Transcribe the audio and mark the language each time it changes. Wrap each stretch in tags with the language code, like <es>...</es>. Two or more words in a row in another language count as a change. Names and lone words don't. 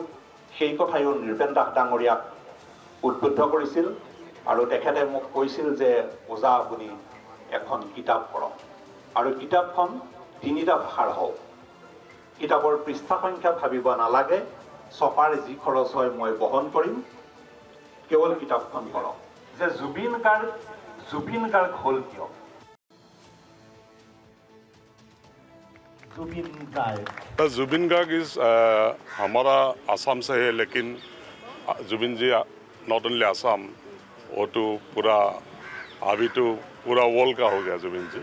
<as>সেই কথাইও নৃপেন দাস ডাঙৰীয়াক উদ্বুদ্ধ কৰিছিল আৰু তেখেতে মোক কৈছিল যে ওজা আপুনি এখন কিতাপ কৰক আৰু কিতাপখন 3টা ভাষাৰ হওক। কিতাপৰ পৃষ্ঠা সংখ্যা ভাবিব নালাগে, ছপাৰ যি খৰচ হয় মই বহন কৰিম, কেৱল কিতাপখন কৰক। যে জুবিন গাৰ্গ হ'ল কিয়?</as> <hi>जुबिन गार्ग इज हमारा आसाम से है, लेकिन जुबिन जी</hi> <en>not only</en> <hi>आसाम, वो तो पूरा अभी तो पूरा वर्ल्ड का हो गया जुबिन जी।</hi>